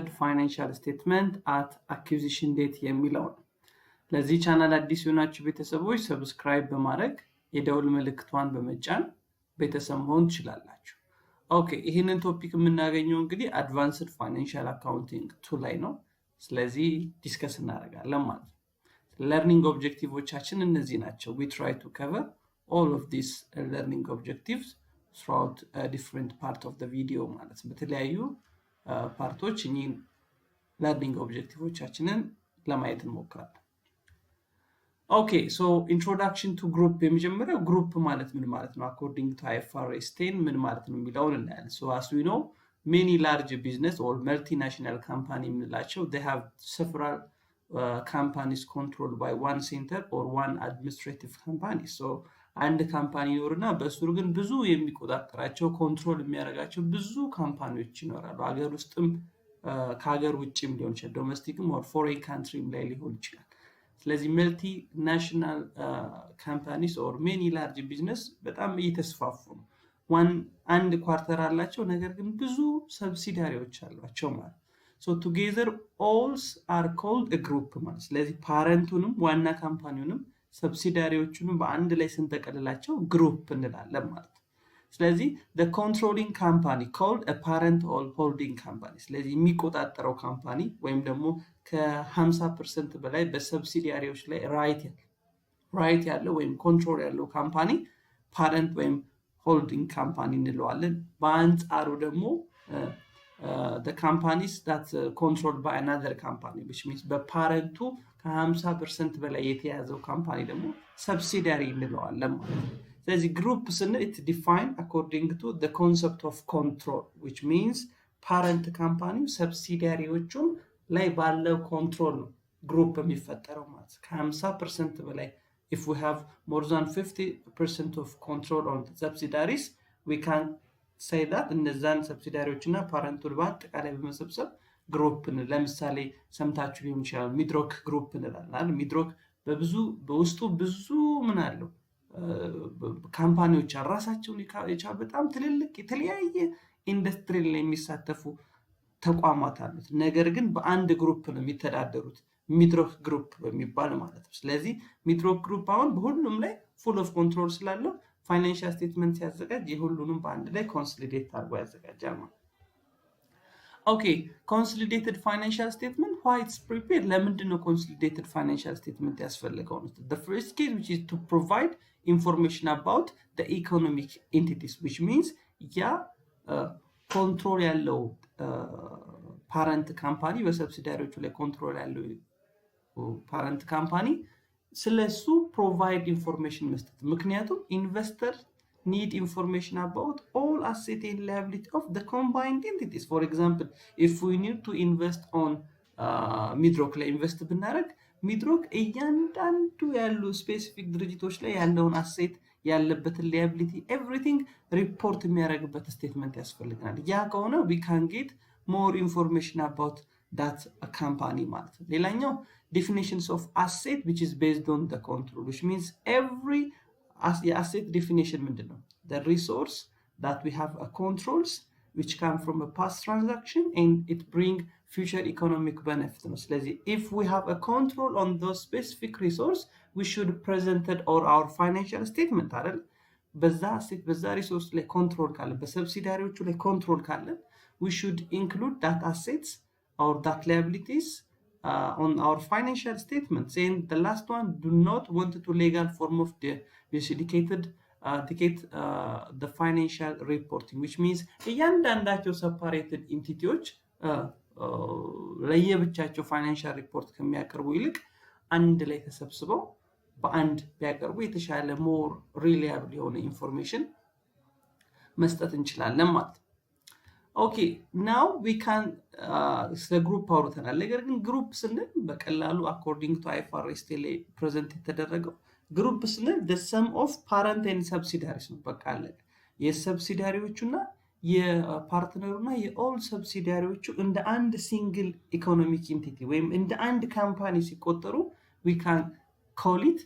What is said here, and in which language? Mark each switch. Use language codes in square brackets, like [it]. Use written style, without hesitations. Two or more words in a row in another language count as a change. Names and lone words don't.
[en] Financial Statement at Acquisition Date [am] የሚለው ነው። ለዚህ ቻናል አዲስ የሆናችሁ ቤተሰቦች ሰብስክራይብ በማረግ የደውል ምልክቷን በመጫን ቤተሰብ መሆን ትችላላችሁ። ኦኬ ይሄንን ቶፒክ የምናገኘው እንግዲህ [en] Advanced Financial Accounting 2 [am] ላይ ነው። ስለዚህ ዲስከስ እናደርጋለን ማለት ነው። [en] Learning objectives [am] እነዚህ ናቸው. [en] We try to cover all of these learning objectives throughout a different part of the video [am] ማለት ነው. በተለያዩ ፓርቶች እኚህን [en] learning objectives [am] ለማየት እንሞክራለን. [en] Okay, so introduction to group [am] የመጀመሪያው group ማለት ምን ማለት ነው? [en] According to IFRS 10 [am] ምን ማለት ነው የሚለውን እናያለን. [en] So as we know, many large business or multinational company የምንላቸው they have several companies controlled by one center or one administrative company. [am] So አንድ ካምፓኒ ይኖርና በሱር ግን ብዙ የሚቆጣጠራቸው ኮንትሮል የሚያደርጋቸው ብዙ ካምፓኒዎች ይኖራሉ። ሀገር ውስጥም ከሀገር ውጭም ሊሆን ይችላል፣ ዶሜስቲክም or [en] foreign country [am] ላይ ሊሆን ይችላል። ስለዚህ [en] multinational companies or many large business [am] በጣም እየተስፋፉ ነው። አንድ ኳርተር አላቸው፣ ነገር ግን ብዙ ሰብሲዲያሪዎች አሏቸው ማለት። [en] So together all are called a group [am] ማለት ስለዚህ ፓረንቱንም ዋና ካምፓኒውንም ሰብሲዲያሪዎቹንም በአንድ ላይ ስንጠቀልላቸው ግሩፕ እንላለን ማለት ነው። ስለዚህ [en] the controlling company called a parent or holding company [am] ስለዚህ የሚቆጣጠረው ካምፓኒ ወይም ደግሞ ከ50% በላይ በሰብሲዲያሪዎች ላይ ራይት ያለው ወይም ኮንትሮል ያለው ካምፓኒ ፓረንት ወይም [en] holding company [am] እንለዋለን። በአንጻሩ ደግሞ [en] the companies that controlled by another company, which means [am] በፓረንቱ ከ50% በላይ የተያዘው ካምፓኒ ደግሞ ሰብሲዲያሪ እንለዋለን ማለት ነው። ስለዚህ ግሩፕ ስንል [en] it defined according to the concept of control, which means parent company [am] ሰብሲዲያሪዎቹን ላይ ባለው ኮንትሮል ነው ግሩፕ የሚፈጠረው ማለት ነው። ከ50% በላይ [en] if we have more than 50% of control on the subsidiaries, we can say that [am] እነዛን ሰብሲዲያሪዎችና ፓረንቱን በአጠቃላይ በመሰብሰብ ግሩፕ ለምሳሌ ሰምታችሁ ሊሆን ይችላል ሚድሮክ ግሩፕ እንላለን። ሚድሮክ በውስጡ ብዙ ምን አለው ካምፓኒዎች ራሳቸውን የቻሉ በጣም ትልልቅ የተለያየ ኢንዱስትሪ ላይ የሚሳተፉ ተቋማት አሉት። ነገር ግን በአንድ ግሩፕ ነው የሚተዳደሩት ሚድሮክ ግሩፕ በሚባል ማለት ነው። ስለዚህ ሚድሮክ ግሩፕ አሁን በሁሉም ላይ [en] full of control [am] ስላለው [en] financial statement [am] ሲያዘጋጅ የሁሉንም በአንድ ላይ ኮንሶሊዴት አድርጎ ያዘጋጃል ማለት። ኦኬ [en] consolidated financial statement why it's prepared [am] ለምንድን ነው [en] consolidated financial statement [am] ያስፈልገው ነው? [en] The first case which is to provide information about the economic entities, which means [am] ያ ኮንትሮል ያለው ፓረንት ካምፓኒ በሰብሲዲያሪዎቹ ላይ ኮንትሮል ያለው ፓረንት ካምፓኒ ስለሱ [en] provide information [am] መስጠት። ምክንያቱም ኢንቨስተር [en] need information about all asset and liability of the combined entities. For example, if we need to invest on midrock [am] ላይ ኢንቨስት ብናደርግ ሚድሮክ እያንዳንዱ ያሉ ስፔሲፊክ ድርጅቶች ላይ ያለውን አሴት ያለበትን [en] liability everything [am] ሪፖርት የሚያደርግበት ስቴትመንት ያስፈልጋል። ያ ከሆነ [en] we can get more information about that company [am] ማለት ነው። ሌላኛው [en] definitions of asset which is based on the control, which means every asset definition ምንድነው? The resource that we have a controls which come from a past transaction and it bring future economic benefit ነው። ስለዚህ if we have a control on those specific resource we should present it or our financial statement አይደል? [am] በዛ asset በዛ resource ላይ ኮንትሮል ካለ [en] በሰብሲዲያሪዎቹ ላይ ኮንትሮል ካለ we should include that assets or that liabilities on our financial statements. And the last one, do not want to legal form of the dedicated the financial reporting, which means እያንዳንዳቸው separated entities ለየብቻቸው financial report [am] ከሚያቀርቡ ይልቅ አንድ ላይ ተሰብስበው በአንድ ቢያቀርቡ የተሻለ [en] more reliable [am] የሆነ ኢንፎርሜሽን መስጠት እንችላለን ማለት ነው። [en] Okay, now we can group [am] አውርተናል። ነገር ግን ግሩፕ ስንል በቀላሉ [en] according to IFRS [am] ላይ ፕሬዘንት የተደረገው ግሩፕ ስንል [en] the sum of parent and subsidiaries [am] ነው። በቃ አለ የሰብሲዲያሪዎቹና የፓርትነሩና የኦል ሰብሲዲያሪዎቹ እንደ አንድ [en] single economic entity [am] ወይም እንደ አንድ ካምፓኒ ሲቆጠሩ [en] we can call it